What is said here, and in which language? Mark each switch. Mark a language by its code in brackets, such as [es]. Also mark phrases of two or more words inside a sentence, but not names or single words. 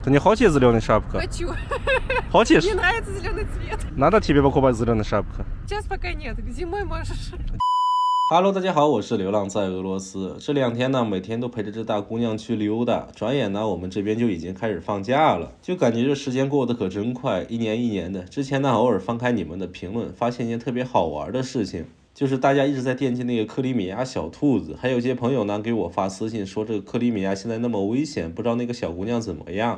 [ru] Ты не хочешь зеленый шапка? Хочу. Хочешь? Мне нравится зеленый цвет. Надо тебе покупать зеленый шапка. Сейчас пока нет. Зимой можешь. [zh] Hello， 大家好，我是流浪在俄罗斯。这2天呢，每天都陪着这大姑娘去溜达。转眼呢，我们这边就已经开始放假了，就感觉这时间过得可真快，一年一年的。之前呢，偶尔翻开你们的评论，发现一件特别好玩的事情。就是大家一直在惦记那个克里米亚小兔子，还有一些朋友呢给我发私信说这个克里米亚现在那么危险，不知道那个小姑娘怎么样。